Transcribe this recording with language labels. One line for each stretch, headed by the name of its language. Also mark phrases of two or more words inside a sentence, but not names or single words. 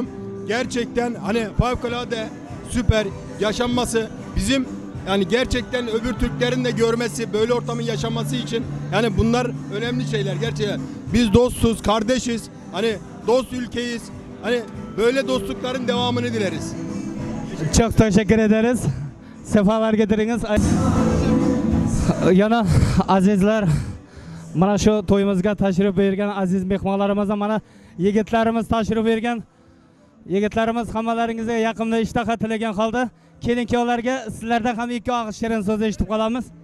Turkish: Gerçekten hani fevkalade süper yaşanması bizim yani gerçekten öbür Türklerin de görmesi, böyle ortamın yaşanması için yani bunlar önemli şeyler gerçekten. Biz dostuz, kardeşiz. Hani dost ülkeyiz. Hani böyle dostlukların devamını dileriz. Çok teşekkür ederiz. Sefalar getiriniz.
Uzbek: Yana azizler, mana shu to'yimizga tashrif buyurgan aziz mehmonlarimizga mana yigitlarimiz tashrif buyurgan. Yigitlarimiz hammalaringizga yoqimli ishtaha tilagan holda kelin-kuyovlarga sizlardan ham ikki og'iz shirin so'z eshitib qolamiz.